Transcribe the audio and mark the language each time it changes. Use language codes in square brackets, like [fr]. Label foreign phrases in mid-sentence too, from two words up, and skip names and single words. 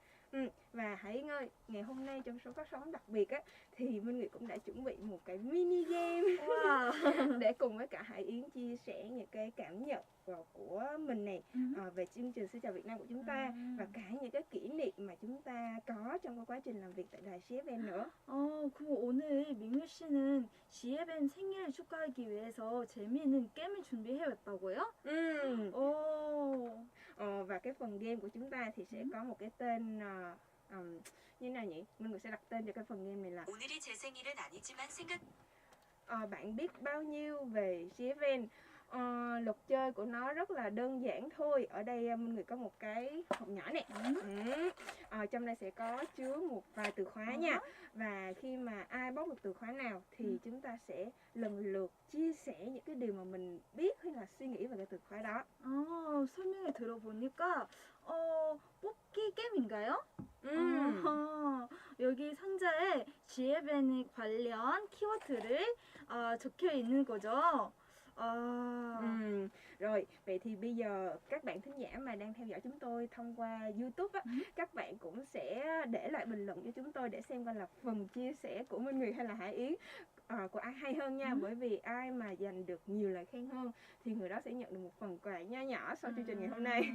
[vi] Và Hải Yến ơi, ngày hôm nay trong số phát sóng đặc biệt á thì Minh Nguyệt cũng đã chuẩn bị một cái [en] mini game [vi] để cùng với cả Hải Yến chia sẻ những cái cảm nhận của mình này về chương trình Xin Chào Việt Nam của chúng ta và cả những cái kỷ niệm mà chúng ta có trong cái quá trình làm việc tại đài GFN nữa. [ko] 그럼 오늘 민규 씨는 GFN 생일을 축하하기 위해서 재미있는 게임을 준비해 왔다고요? [vi] Và cái phần game của chúng ta thì sẽ có một cái tên như nào nhỉ? Minh Nguyệt sẽ đặt tên cho cái phần game này là [ko] 오늘이 제 생일은 아니지만 생각 [vi] bạn biết bao nhiêu về GFN. Luật chơi của nó rất là đơn giản thôi. Ở đây Minh Nguyệt có một cái hộp nhỏ này. Trong đây sẽ có chứa một vài từ khóa nha. Và khi mà ai bóc được từ khóa nào thì chúng ta sẽ lần lượt chia sẻ những cái điều mà mình biết hay là suy nghĩ về cái từ khóa đó. [ko] 설명을 들어보니까 뽑기 게임인가요? 여기 상자에 GFN 관련 키워드를 적혀 있는 거죠. [vi] Rồi, vậy thì bây giờ các bạn thính giả mà đang theo dõi chúng tôi thông qua YouTube á, các bạn cũng sẽ để lại bình luận cho chúng tôi để xem coi là phần chia sẻ của Minh Nguyệt hay là Hải Yến của ai hay hơn nha. Bởi vì ai mà giành được nhiều lời khen hơn thì người đó sẽ nhận được một phần quà nho nhỏ sau chương trình ngày hôm nay.